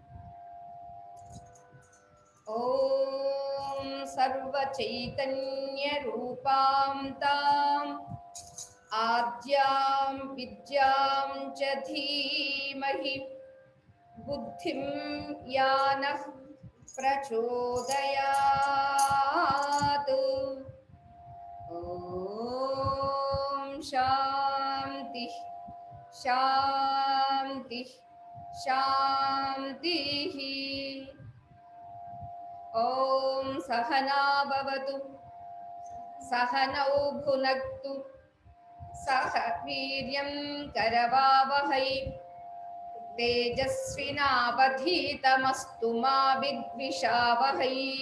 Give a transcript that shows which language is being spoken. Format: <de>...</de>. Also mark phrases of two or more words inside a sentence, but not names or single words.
<sa>ॐ सर्वचैतन्यरूपां ताम् आद्यां विद्यां च धीमहि बुद्धिं यानः प्रचोदयात्। ॐ శాంతి శాంతి శాంతి. ఓం సహనా భవతు సహనౌ భునక్తు సహ వీర్యం కరవావహై తేజస్వినావధీతమస్తు మా విద్విషావహై.</sa>